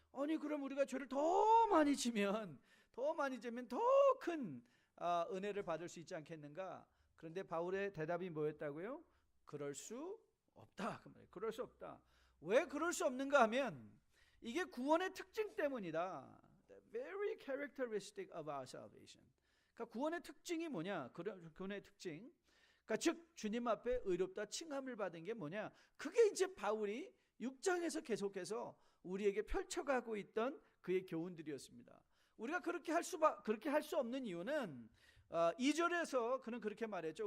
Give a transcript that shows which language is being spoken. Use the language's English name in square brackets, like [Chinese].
[Korean] 아니 그럼 우리가 죄를 더 많이 지면 더 큰 은혜를 받을 수 있지 않겠는가? 그런데 바울의 대답이 뭐였다고요? 그럴 수 없다. 그럴 수 없다. 왜 그럴 수 없는가 하면 이게 구원의 특징 때문이다. [English] The very characteristic of our salvation. [Korean] 그러니까 구원의 특징이 뭐냐? 구원의 특징. 그러니까 즉 주님 앞에 의롭다 칭함을 받은 게 뭐냐? 그게 이제 바울이 6장에서 계속해서 우리에게 펼쳐가고 있던 그의 교훈들이었습니다. 우리가 그렇게 할 수 없는 이유는 2절에서 그는 그렇게 말했죠.